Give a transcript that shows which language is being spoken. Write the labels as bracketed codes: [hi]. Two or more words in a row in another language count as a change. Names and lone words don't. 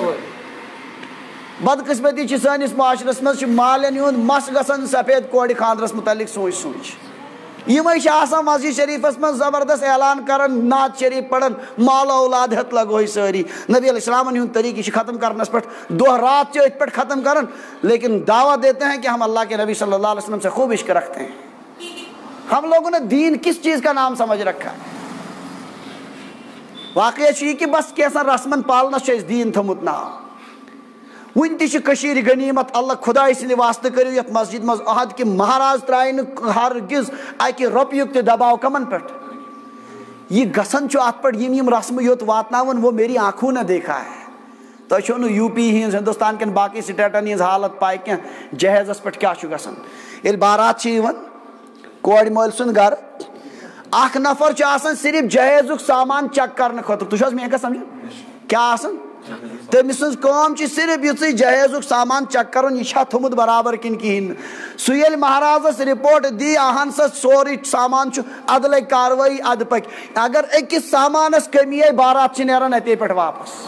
[ks] بدقسمتی چھِ سٲنِس معاشرس منٛز چھُ مالٮ۪ن ہُنٛد مس گژھان سفید کورِ خانٛدرس مُتعلق سونٛچ یِمے چھِ آسان مسجد شریٖفس منٛز زبردست اعلان کران نعت شریٖف پران مال اولاد ہٮ۪تھ لگوے سٲری نبی علیہ السلامن ہُنٛد طریقہٕ یہِ چھِ ختم کرنس پٮ۪ٹھ دۄہ رات چھِ أتھۍ پٮ۪ٹھ ختم کران [ur] لیکن دعوت دیتے ہیں کہ ہم اللہ کے نبی صلی اللہ علیہ وسلم سے خوب عشق رکھتے ہیں ہم لوگوں نے دین کس چیز کا نام سمجھ رکھا ہے [ks] واقعہ چھُ یہِ کہِ بس کینٛژھن رسمن پالنس چھُ اَسہِ دیٖن تھوٚمُت ناو وُنہِ تہِ چھِ کٔشیٖرِ غنیٖمت اللہ خۄداے سٕنٛدِ واسطہٕ کٔرِو یتھ مسجد منٛز عہد کہِ مہراز ترٛایہِ نہٕ ہرگِز اکہِ رۄپیُک تہِ دباو کمن پٮ۪ٹھ یہِ گژھان چھُ اتھ پٮ۪ٹھ یِم رسمہٕ یوٚت واتناوان [ur] وہ میری آنکھوں نے دیکھا ہے [ks] تۄہہِ چھو نہٕ یوٗ پی ہِنٛز ہندوستان کٮ۪ن باقٕے سٹیٹن ہِنٛز حالت پاے کینٛہہ جہیزس پٮ۪ٹھ کیٛاہ چھُ گژھان ییٚلہِ بارات چھِ یِوان کورِ مٲلۍ سُنٛد گرٕ اکھ نفر چھُ آسان صرف جہیزُک سامان چیک کرنہٕ خٲطرٕ تُہۍ چھِو حظ میٲنۍ کتھ سمجھان کیٛاہ آسان تٔمۍ سٕنٛز کٲم چھِ صرف یِژٕے جہیزُک سامان چیک کَرُن یہِ چھا تھوٚمُت برابر کِنہٕ کِہیٖنۍ نہٕ سُہ ییٚلہِ مہرازَس رِپوٹ دی اہن سا سورُے سامان چھُ اَدٕ لگہِ کاروٲیی اَدٕ پَکہِ اگر أکِس سامانَس کٔمی آیہِ بارات چھِ نیران اَتے پٮ۪ٹھ واپس